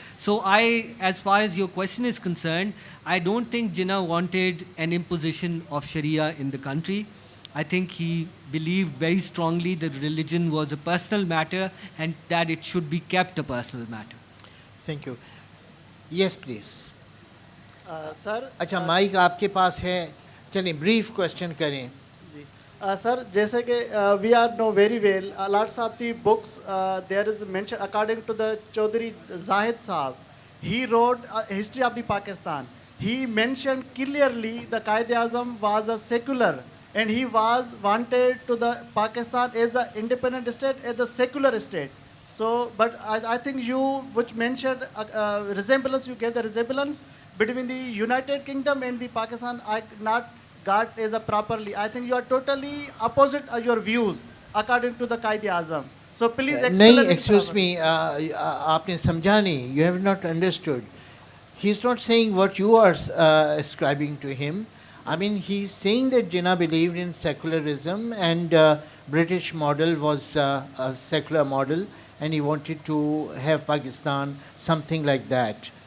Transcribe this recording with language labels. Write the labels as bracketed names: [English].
[English] So as far as your question is concerned, I don't think Jinnah wanted an imposition of Sharia in the country. I think he believed very strongly that religion was a personal matter and that it should be kept a personal matter. Thank you. Yes, please. Sir, [Hindi] अच्छा mic आपके पास है, चलिए brief question करें. [English] Sir, [Hindi] जैसे कि [English] we are know very well, lots of the books there is mention according to the Chaudhry Zahid Saab. He wrote history of the Pakistan. He mentioned clearly the Qaid-e-Azam was a secular, and he was wanted to the Pakistan as an independent state, as a secular state. So, but I think you, which mentioned resemblance, you gave the resemblance between the United Kingdom and the Pakistan. I not got as a properly. I think you are totally opposite your views according to the Qaid-e-Azam. So please explain [Hindi] नहीं, [English] it excuse properly. me, [Hindi] आपने समझा नहीं. [English] You have not understood. He's not saying what you are ascribing to him. I mean, he's saying that Jinnah believed in secularism, and British model was a secular model, and he wanted to have Pakistan, something like that.